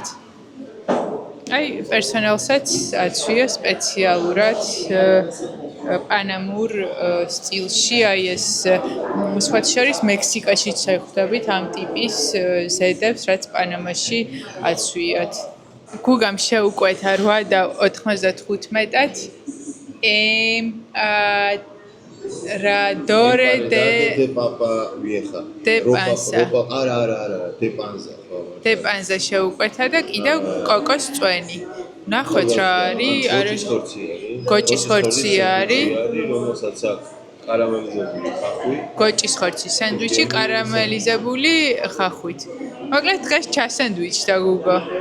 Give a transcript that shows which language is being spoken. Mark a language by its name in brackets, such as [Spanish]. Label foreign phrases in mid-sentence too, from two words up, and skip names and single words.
[Georgian] აი პერსონალსაც აცვია სპეციალურად პანამურ სტილში, აი ეს სხვა შორის მექსიკაშიც შეხვდებით ამ ტიპის ზედებს, რაც პანამაში აცვიათ. გუგამ შეუკვეთა 8.95-ად [Spanish] Radore de papa vieja. De panza. არა, de panza. De panza [Georgian] შეუკვეთა და კიდევ კოკოს წვენი. ნახოთ რა არის? გოჭის ხორცი არის. რომელსაც აქვს კარამელიზებული ხახვი. გოჭის ხორცი სენდვიჩი კარამელიზებული ხახვით. მოკლედ დღეს ჩასენდვიჩდა გუგო.